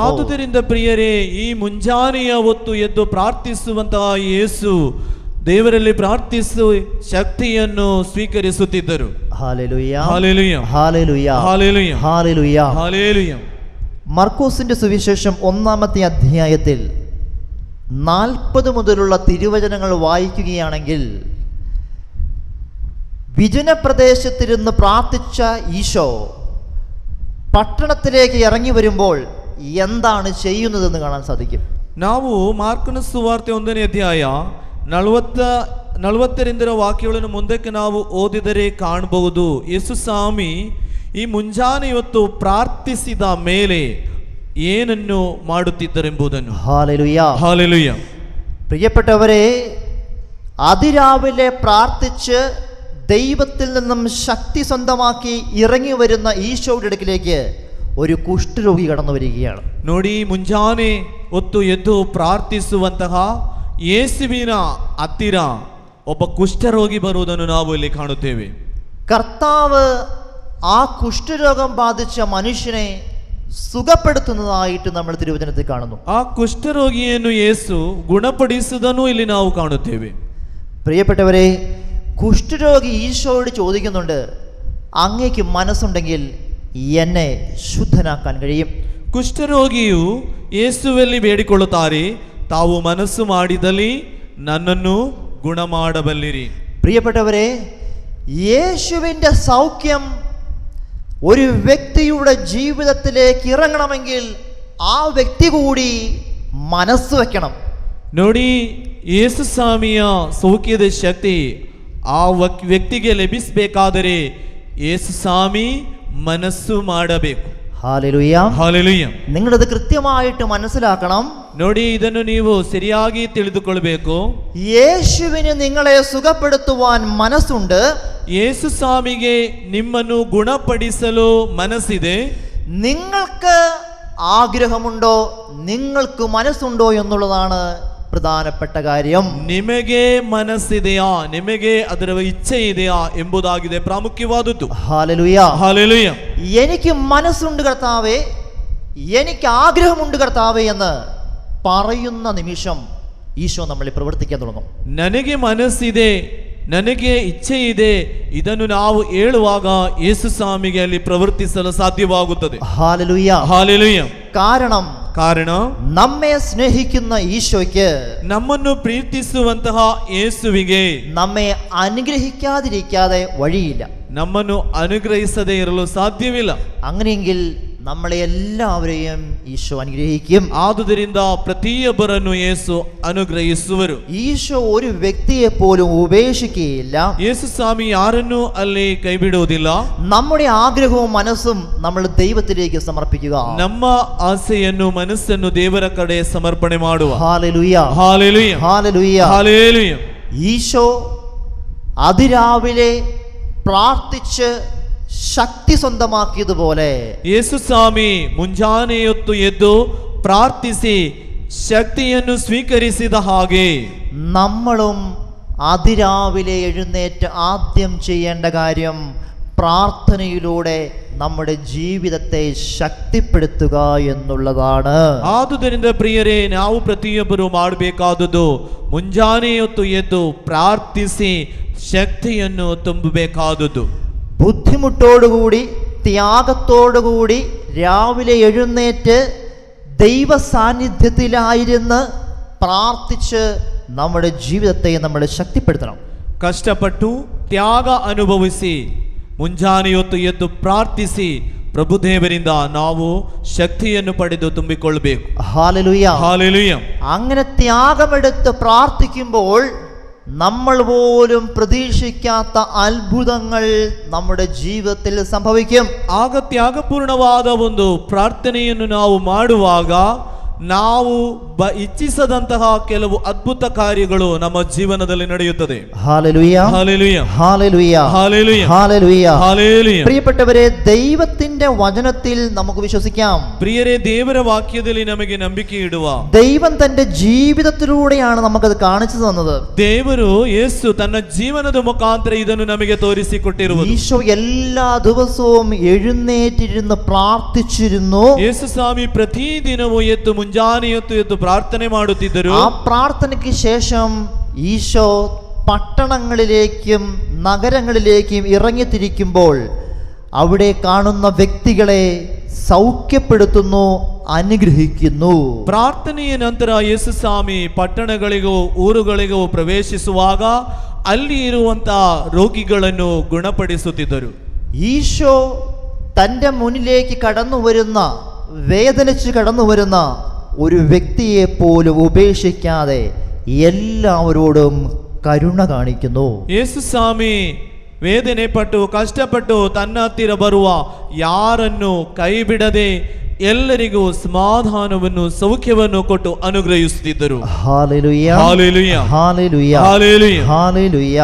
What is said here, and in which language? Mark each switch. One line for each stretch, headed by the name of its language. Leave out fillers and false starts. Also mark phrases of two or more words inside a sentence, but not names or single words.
Kannada: ಆದುದರಿಂದ ಪ್ರಿಯರೇ, ಈ ಮುಂಜಾನೆಯ ಹೊತ್ತು ಎದ್ದು ಪ್ರಾರ್ಥಿಸುವಂತಹ ಯೇಸು ದೇವರಲ್ಲಿ ಪ್ರಾರ್ಥಿಸಿ ಶಕ್ತಿಯನ್ನು ಸ್ವೀಕರಿಸುತ್ತಿದ್ದರು.
Malayalam: ഹല്ലേലൂയ.
Kannada: ಹಾಲೆಲೂಯ.
Malayalam: ഹല്ലേലൂയ.
Kannada: ಹಾಲೆಲೂಯ.
Malayalam: ഹല്ലേലൂയ.
Kannada: ಹಾಲೆಲೂಯ.
Malayalam: മർക്കോസിന്റെ സുവിശേഷം 1-ാമത്തെ അധ്യായത്തിൽ 40 മുതലുള്ള തിരുവചനങ്ങൾ വായിക്കുകയാണെങ്കിൽ വിജനപ്രദേശത്തിരുന്ന് പ്രാർത്ഥിച്ച ഈശോ പട്ടണത്തിലേക്ക് ഇറങ്ങി വരുമ്പോൾ എന്താണ് ചെയ്യുന്നതെന്ന് കാണാൻ സാധിക്കും.
Kannada: ನಾವು ಮಾರ್ಕನ ಸುವಾರ್ತೆ 1ನೇ ಅಧ್ಯಾಯ 40 ವಾಕ್ಯಗಳನ್ನು ಮುಂದಕ್ಕೆ ನಾವು ಓದಿದರೆ ಕಾಣಬಹುದು. ಯೇಸು ಸ್ವಾಮಿ ಈ ಮುಂಜಾನೆ ಹೊತ್ತು ಪ್ರಾರ್ಥಿಸಿದ ಮೇಲೆ ಏನನ್ನು ಮಾಡುತ್ತಿದ್ದರೆಂಬುದನ್ನು.
Malayalam: ഹല്ലേലൂയ.
Kannada: ಹಾಲೆಲೂಯ.
Malayalam: പ്രിയപ്പെട്ടവരെ, അതിരാവിലെ പ്രാർത്ഥിച്ച് ദൈവത്തിൽ നിന്നും ശക്തി സ്വന്തമാക്കി ഇറങ്ങി വരുന്ന ഈശോയുടെ അടുക്കിലേക്ക് ഒരു കുഷ്ഠരോഗി കടന്നു വരികയാണ്.
Kannada: ನೋಡಿ, ಮುಂಜಾನೆ ಹೊತ್ತು ಎದ್ದು ಪ್ರಾರ್ಥಿಸುವಂತಹ ಯೇಸುವಿನ ಹತ್ತಿರ ಒಬ್ಬ ಕುಷ್ಠರೋಗಿ ಬರುವುದನ್ನು ನಾವು ಇಲ್ಲಿ ಕಾಣುತ್ತೇವೆ.
Malayalam: കർത്താവ് ആ കുഷ്ഠരോഗം ബാധിച്ച മനുഷ്യനെ സുഖപ്പെടുത്തുന്നതായിട്ട് നമ്മൾ തിരുവചനത്തിൽ കാണുന്നു.
Kannada: ಆ ಕುಷ್ಠರೋಗಿಯನ್ನು ಯೇಸು ಗುಣಪಡಿಸುವುದನ್ನು ಇಲ್ಲಿ ನಾವು ಕಾಣುತ್ತೇವೆ.
Malayalam: പ്രിയപ്പെട്ടവരെ, കുഷ്ഠരോഗി ഈശോയോട് ചോദിക്കുന്നുണ്ട്, അങ്ങേക്ക് മനസ്സുണ്ടെങ്കിൽ എന്നെ ശുദ്ധനാക്കാൻ കഴിയും.
Kannada: ಕುಷ್ಠರೋಗಿಯು ಯೇಸುವಲ್ಲಿ ಬೇಡಿಕೊಳ್ಳುತ್ತಾರೆ, ತಾವು ಮನಸ್ಸು ಮಾಡಿದಲ್ಲಿ ನನ್ನನ್ನು ಗುಣ ಮಾಡಬಲ್ಲಿರಿ.
Malayalam: പ്രിയപ്പെട്ടവരെ, യേശുവിൻ്റെ സൗഖ്യം ഒരു വ്യക്തിയുടെ ജീവിതത്തിലേക്ക് ഇറങ്ങണമെങ്കിൽ ആ വ്യക്തി കൂടി മനസ്സ് വെക്കണം.
Kannada: ನೋಡಿ, ಯೇಸು ಸ್ವಾಮಿಯ ಸೌಖ್ಯದ ಶಕ್ತಿ ಆ ವ್ಯಕ್ತಿಗೆ ಲಭಿಸಬೇಕಾದರೆ ಯೇಸು ಸ್ವಾಮಿ ಮನಸ್ಸು ಮಾಡಬೇಕು.
Malayalam: ഹല്ലേലൂയ.
Kannada: ಹಾಲೆಲೂಯ.
Malayalam: നിങ്ങളിത് കൃത്യമായിട്ട് മനസ്സിലാക്കണം.
Kannada: ನೋಡಿ, ಇದನ್ನು ನೀವು ಸರಿಯಾಗಿ ತಿಳಿದುಕೊಳ್ಳಬೇಕು.
Malayalam: യേശുവിന് നിങ്ങളെ സുഖപ്പെടുത്തുവാൻ മനസ്സുണ്ട്.
Kannada: ಯೇಸು ಸ್ವಾಮಿಗೆ ನಿಮ್ಮನ್ನು ಗುಣಪಡಿಸಲು ಮನಸ್ಸಿದೆ.
Malayalam: നിങ്ങൾക്ക് ആഗ്രഹമുണ്ടോ, നിങ്ങൾക്ക് മനസ്സുണ്ടോ എന്നുള്ളതാണ് പ്രധാനപ്പെട്ട കാര്യം.
Kannada: ನಿಮಗೆ ಮನಸ್ಸಿದೆಯಾ, ನಿಮಗೆ ಅದರ ಇಚ್ಛೆ ಇದೆಯಾ ಎಂಬುದಾಗಿದೆ ಪ್ರಾಮುಖ್ಯವಾದದ್ದು.
Malayalam: ഹല്ലേലൂയ.
Kannada: ಹಾಲೆಲೂಯ.
Malayalam: എനിക്ക് മനസ്സുണ്ട് കർത്താവേ, എനിക്ക് ആഗ്രഹമുണ്ട് കർത്താവേ എന്ന് പറയുന്ന നിമിഷം ഈശോ നമ്മളെ പ്രവർത്തിക്കാൻ തുടങ്ങും.
Kannada: ನನಗೆ ಮನಸ್ಸಿದೆ, ನನಗೆ ಇಚ್ಛೆ ಇದೆ, ಇದನ್ನು ನಾವು ಹೇಳುವಾಗ ಯೇಸು ಸ್ವಾಮಿಗೆ ಅಲ್ಲಿ ಪ್ರವರ್ತಿಸಲು ಸಾಧ್ಯವಾಗುತ್ತದೆ.
Malayalam: ഹല്ലേലൂയ.
Kannada: ಹಾಲೆಲೂಯ.
Malayalam: കാരണ നമ്മെ സ്നേഹിക്കുന്ന ഈശോയ്ക്ക്,
Kannada: ನಮ್ಮನ್ನು ಪ್ರೀತಿಸುವಂತಹ ಯೇಸುವಿಗೆ
Malayalam: നമ്മെ അനുഗ്രഹിക്കാതിരിക്കാതെ വഴിയില്ല.
Kannada: ನಮ್ಮನ್ನು ಅನುಗ್ರಹಿಸದೇ ಇರಲು ಸಾಧ್ಯವಿಲ್ಲ.
Malayalam: അങ്ങനെയെങ്കിൽ നമ്മളെ എല്ലാവരെയും ഈശോ അനുഗ്രഹിക്കും.
Kannada: ಆದುದರಿಂದ ಪ್ರತಿಯೊಬ್ಬರನ್ನು ಯೇಸು ಅನುಗ್ರಹಿಸುವರು.
Malayalam: ഈശോ ഒരു വ്യക്തിയെ പോലും ഉപേക്ഷിക്കുകയില്ല.
Kannada: ಯೇಸು ಸ್ವಾಮಿ ಯಾರನ್ನೂ ಅಲ್ಲಿ ಕೈ ಬಿಡುವುದಿಲ್ಲ.
Malayalam: നമ്മുടെ ആഗ്രഹവും മനസ്സും നമ്മൾ ദൈവത്തിലേക്ക് സമർപ്പിക്കുക.
Kannada: ನಮ್ಮ ಆಸೆಯನ್ನು ಮನಸ್ಸನ್ನು ದೇವರ ಕಡೆ ಸಮರ್ಪಣೆ ಮಾಡುವ.
Malayalam: ഹല്ലേലൂയ.
Kannada: ಹಾಲೆಲೂಯ.
Malayalam: ഹല്ലേലൂയ.
Kannada: ಹಾಲೆಲೂಯ.
Malayalam: ഈശോ അതിരാവിലെ പ്രാർത്ഥിച്ച് ശക്തി സ്വന്തമാക്കിയതുപോലെ
Kannada: ಯೇಸು ಸ್ವಾಮಿ ಮುಂಜಾನೆಯೊತ್ತು ಎದ್ದು ಪ್ರಾರ್ಥಿಸಿ ശക്തിಯನ್ನು സ്വീകരിಸಿದ ಹಾಗೆ
Malayalam: നമ്മളും അതിരാവിലെ എഴുന്നേറ്റ് ആദ്യം ചെയ്യേണ്ട കാര്യം പ്രാർത്ഥനയിലൂടെ നമ്മുടെ ജീവിതത്തെ ശക്തിപ്പെടുത്തുക എന്നുള്ളതാണ്.
Kannada: ಆದುದರಿಂದ ಪ್ರಿಯರೇ, ನಾವು ಪ್ರತಿಯೊಬ್ಬರು ಮಾಡಬೇಕಾದುದು ಮುಂಜಾನೆ ಹೊತ್ತು ಎದ್ದು ಪ್ರಾರ್ಥಿಸಿ ശക്തിಯನ್ನು ತುಂಬಬೇಕಾದುದು.
Malayalam: ബുദ്ധിമുട്ടോടുകൂടി ത്യാഗത്തോടുകൂടി രാവിലെ എഴുന്നേറ്റ് ദൈവ സാന്നിധ്യത്തിലായിരുന്ന് പ്രാർത്ഥിച്ച് നമ്മുടെ ജീവിതത്തെ നമ്മൾ ശക്തിപ്പെടുത്തണം.
Kannada: ಕಷ್ಟಪಟ್ಟು ತ್ಯಾಗ ಅನುಭವಿಸಿ ಮುಂಜಾನೆ ಹೊತ್ತು ಎದ್ದು ಪ್ರಾರ್ಥಿಸಿ പ്രഭുദേവರಿಂದ ನಾವು ശക്തിಯನ್ನು ಪಡೆದು ತುಂಬಿಕೊಳ್ಳಬೇಕು.
Malayalam: ഹല്ലേലൂയ, ഹല്ലേലൂയ. അങ്ങനെ ത്യാഗമെടുത്ത് പ്രാർത്ഥിക്കുമ്പോൾ നമ്മൾ പോലും പ്രതീക്ഷിക്കാത്ത അത്ഭുതങ്ങൾ നമ്മുടെ ജീവിതത്തിൽ സംഭവിക്കും. ಆಗ ತ್ಯಾಗಪೂರ್ಣವಾದ ಒಂದು ಪ್ರಾರ್ಥನೆಯನ್ನು ನಾವು ಮಾಡುವಾಗ ನಾವು ಇಚ್ಛಿಸದಂತಹ ಕೆಲವು ಅದ್ಭುತ ಕಾರ್ಯಗಳು ನಮ್ಮ ಜೀವನದಲ್ಲಿ ನಡೆಯುತ್ತದೆ. ഹല്ലേലൂയ, ഹല്ലേലൂയ, ഹല്ലേലൂയ, ഹല്ലേലൂയ, ഹല്ലേലൂയ, ഹല്ലേലൂയ. പ്രിയപ്പെട്ടവരെ, ദൈവത്തിന്റെ വചനത്തിൽ നമുക്ക് വിശ്വസിക്കാം.
Kannada: പ്രിയരೇ, ದೇವರ ವಾಕ್ಯದಲ್ಲಿ ನಮಗೆ ನಂಬಿಕೆ ಇಡುವ.
Malayalam: ദൈവം തന്റെ ജീവിതത്തിലൂടെയാണ് നമുക്കത് കാണിച്ചു തന്നത്.
Kannada: ದೇವರು ಯೇಸು ತನ್ನ ಜೀವನದ ಮುಖಾಂತರ ಇದನ್ನು ನಮಗೆ ತೋರಿಸಿಕೊಟ್ಟಿರುವುದು.
Malayalam: ഈശോ എല്ലാ ദിവസവും എഴുന്നേറ്റിരുന്ന് പ്രാർത്ഥിച്ചിരുന്നു.
Kannada: ಯೇಸು ಸ್ವಾಮಿ ಪ್ರತಿದಿನವೂ ಎದ್ದು ಮುಂಜಾನೆ ಎದ್ದು ಪ್ರಾರ್ಥನೆ ಮಾಡುತ್ತಿದ್ದರು.
Malayalam: ആ പ്രാർത്ഥനയ്ക്ക് ശേഷം ഈശോ പട്ടണങ്ങളിലേക്കും നഗരങ്ങളിലേക്കും ഇറങ്ങിത്തിരിക്കുമ്പോൾ അവിടെ കാണുന്ന വ്യക്തികളെ സൗഖ്യപ്പെടുത്തുന്നു, അനുഗ്രഹിക്കുന്നു.
Kannada: ಪ್ರಾರ್ಥನೆಯ ನಂತರ ಯೇಸು ಸ್ವಾಮಿ ಪಟ್ಟಣಗಳಿಗೂ ಊರುಗಳಿಗೂ ಪ್ರವೇಶಿಸುವಾಗ ಅಲ್ಲಿ ಇರುವಂತಹ ರೋಗಿಗಳನ್ನು ಗುಣಪಡಿಸುತ್ತಿದ್ದರು.
Malayalam: ഈശോ തൻ്റെ മുന്നിലേക്ക് കടന്നു വരുന്ന, വേദനിച്ച് കടന്നു വരുന്ന ഒരു വ്യക്തിയെ പോലും ഉപേക്ഷിക്കാതെ എല്ലാവരോടും കരുണ കാണിക്കുന്നു.
Kannada: ಯೇಸು ಸ್ವಾಮಿ ವೇದನೆ ಪಟ್ಟು ಕಷ್ಟಪಟ್ಟು ತನ್ನ ಹತ್ತಿರ ಬರುವ ಯಾರನ್ನು ಕೈ ಬಿಡದೆ ಎಲ್ಲರಿಗೂ ಸಮಾಧಾನವನ್ನು ಸೌಖ್ಯವನ್ನು ಕೊಟ್ಟು ಅನುಗ್ರಹಿಸುತ್ತಿದ್ದರು.
Malayalam: ഹല്ലേലൂയ, ഹല്ലേലൂയ, ഹല്ലേലൂയ, ഹല്ലേലൂയ, ഹല്ലേലൂയ,